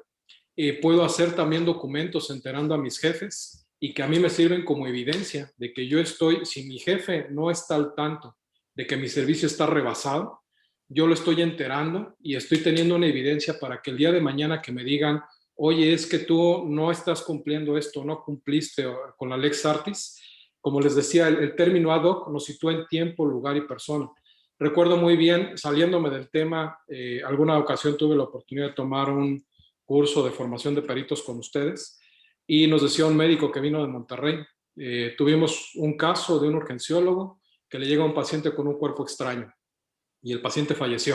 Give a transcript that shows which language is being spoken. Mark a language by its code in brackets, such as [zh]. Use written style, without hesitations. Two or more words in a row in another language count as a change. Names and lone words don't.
[es] Puedo hacer también documentos enterando a mis jefes y que a mí me sirven como evidencia de que yo estoy, si mi jefe no está al tanto de que mi servicio está rebasado, yo lo estoy enterando y estoy teniendo una evidencia para que el día de mañana que me digan, oye, es que tú no estás cumpliendo esto, no cumpliste con la [la] Lex Artis. [es] Como les decía, el término [la] ad hoc [es] nos sitúa en tiempo, lugar y persona. Recuerdo muy bien, saliéndome del tema, alguna ocasión tuve la oportunidad de tomar un curso de formación de peritos con ustedes y nos decía un médico que vino de Monterrey, tuvimos un caso de un urgenciólogo que le llega a un paciente con un cuerpo extraño y el paciente falleció.